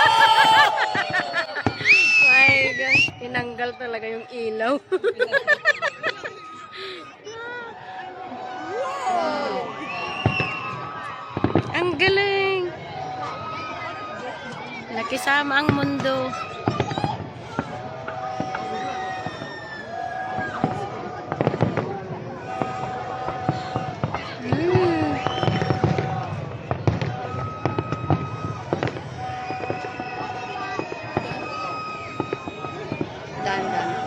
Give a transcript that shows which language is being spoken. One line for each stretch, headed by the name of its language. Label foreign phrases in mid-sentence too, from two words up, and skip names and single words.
English: My God!
Filipino: Tinanggal talaga yung ilaw. Ang galing! Nakisama ang mundo. Mm. Dandan.